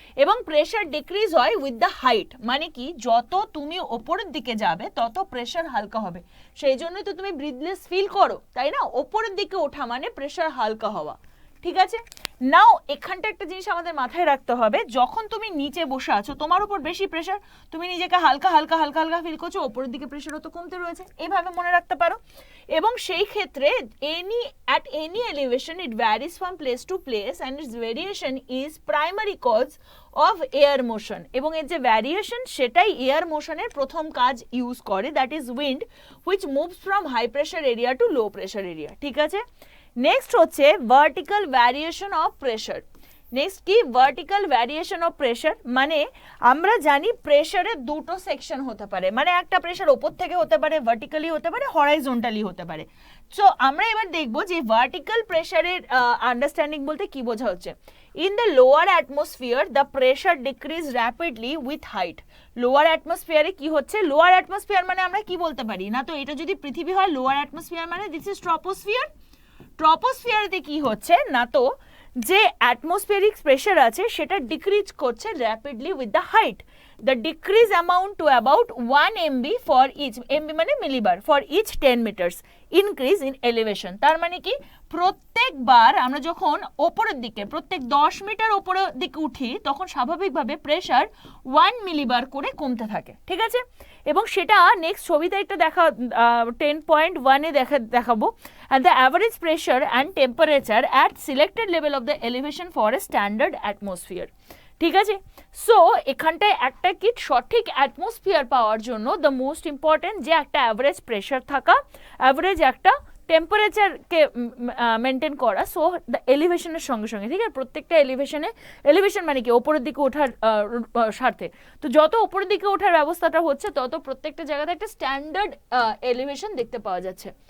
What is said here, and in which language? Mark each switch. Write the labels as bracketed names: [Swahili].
[Bangla] এবং pressure decrease হয় with the height, মানে কি যত তুমি ওপরের দিকে যাবে তত প্রেশার হালকা হবে, সেই জন্যই তো তুমি ব্রিথলেস ফিল করো, তাই না? ওপরের দিকে ওঠা মানে প্রেশার হালকা হওয়া, ঠিক আছে। নাও এখানটা একটা জিনিস আমাদের মাথায় রাখতে হবে, যখন তুমি নিচে বসে আছো তোমার উপর বেশি প্রেশার, তুমি নিজেকে হালকা হালকা হালকা হালকা ফিল করছো, ওপরের দিকে প্রেশারও তো কমতে রয়েছে, এইভাবে মনে রাখতে পারো। এবং সেই ক্ষেত্রে [English] at any elevation it varies from place to place and its variation is primary cause of air motion, [Bangla] এবং এর যে ভ্যারিয়েশন সেটাই এয়ার মোশনের প্রথম কাজ ইউজ করে, [English] that is wind which moves from high pressure area to low pressure area, [Bangla] ঠিক আছে। Next হচ্ছে vertical variation of pressure. Next কি, ভার্টিক্যাল ভ্যারিয়েশন অফ প্রেশার মানে আমরা জানি প্রেশারের দুটো সেকশন হতে পারে, মানে একটা প্রেশার ওপর থেকে হতে পারে, ভার্টিক্যালি হতে পারে, হরাইজন্টালি হতে পারে। সো আমরা এবার দেখব যে ভার্টিক্যাল প্রেশারের আন্ডারস্ট্যান্ডিং বলতে কি বোঝা হচ্ছে। [English] In the lower atmosphere the pressure decrease rapidly with height. [Bangla] Lower অ্যাটমসফিয়ারে কি হচ্ছে, লোয়ার অ্যাটমসফিয়ার মানে আমরা কি বলতে পারি, না তো এটা যদি পৃথিবী হয়, লোয়ার অ্যাটমসফিয়ার মানে [English] This is troposphere. [Bangla] ট্রপোস্ফিয়ারেতে কি হচ্ছে, না তো যে অ্যাটমসফিয়ারিক প্রেশার আছে সেটা ডিক্রিজ করছে rapidly with the height. [English] the decrease amount to about 1 MB for each, [Bangla] MB মানে মিলিবার, [English] For each 10 metres increase in elevation. [Bangla] তার মানে কি, প্রত্যেকবার আমরা যখন ওপরের দিকে প্রত্যেক 10 মিটার ওপরের দিকে উঠি তখন স্বাভাবিকভাবে প্রেশার 1 মিলিবার করে কমতে থাকে, ঠিক আছে। এবং সেটা নেক্সট ছবিতে একটা 10.1-এ দেখাবো। [English] and the average pressure and temperature at selected level of the elevation for a standard atmosphere, [Bangla] ঠিক আছে। সো এখানটায় একটা কি, সঠিক অ্যাটমসফিয়ার পাওয়ার জন্য দ্য মোস্ট ইম্পর্টেন্ট যে একটা অ্যাভারেজ প্রেশার থাকা, অ্যাভারেজ একটা টেম্পারেচারকে মেনটেন করা। সো দ্য এলিভেশনের সঙ্গে সঙ্গে, ঠিক আছে, প্রত্যেকটা এলিভেশন মানে কি ওপরের দিকে ওঠার স্বার্থে, তো যত ওপরের দিকে ওঠার ব্যবস্থাটা হচ্ছে তত প্রত্যেকটা জায়গাতে একটা স্ট্যান্ডার্ড এলিভেশন দেখতে পাওয়া যাচ্ছে।